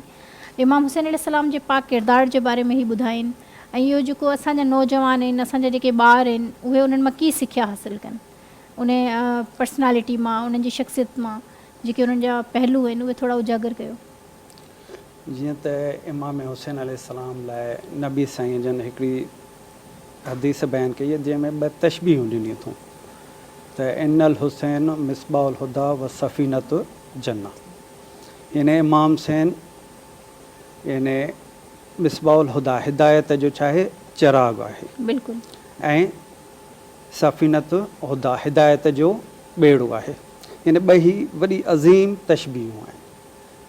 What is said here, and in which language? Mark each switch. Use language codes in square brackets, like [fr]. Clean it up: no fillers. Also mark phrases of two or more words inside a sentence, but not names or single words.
[sd] इमाम हुसैन अलैहिस्सलाम जे पाक किरदार जे बारे में ई ॿुधाइनि ऐं इहो जेको असांजा नौजवान आहिनि, असांजा जेके ॿार आहिनि, उहे उन्हनि मां कीअं सिखिया हासिलु कनि, उन पर्सनैलिटी मां, उन्हनि जी शख़्सियत मां जेके उन्हनि जा पहलू आहिनि उहे थोरा उजागर कयो। जीअं त इमाम हुसैन अलैहिस्सलाम लाइ नबी साईं जन हिकिड़ी हदीस बयानु कई आहे जंहिंमें ॿ तशबीहूं ॾिनियूं अथऊं त [ar] إن الحسين مصباح الهدى و سفينة الجنة. [sd] यानी इमाम हुसैन यानी [ar] مصباح الهدى [sd] हिदायत जो छा आहे चिराग आहे, बिल्कुलु, ऐं [ar] سفينة الهدى [sd] हिदायत जो ॿेड़ो आहे। यानी ॿई वॾी अज़ीम तशबीहूं आहिनि।